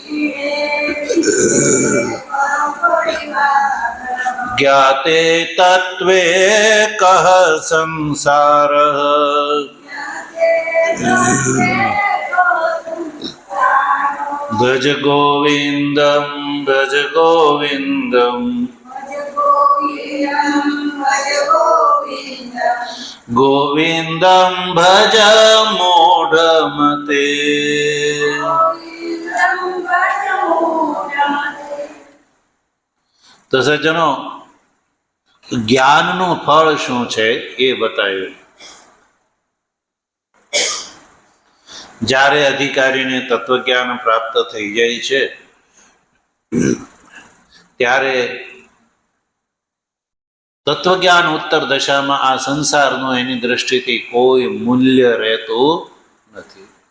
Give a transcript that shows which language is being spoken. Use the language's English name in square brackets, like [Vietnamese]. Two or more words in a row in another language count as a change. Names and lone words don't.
[Sanskrit] ज्ञाते तत्त्वे कः संसारः भज गोविन्दं भज गोविन्दं गोविन्दं भज मूढमते। [Gujarati] તો સજ્જનો, જ્ઞાનનું ફળ શું છે એ બતાવ્યું. જ્યારે અધિકારીને તત્વજ્ઞાન પ્રાપ્ત થઈ જાય છે ત્યારે તત્વજ્ઞાન ઉત્તર દશામાં આ સંસારનું એની દ્રષ્ટિથી કોઈ મૂલ્ય રહેતું નથી.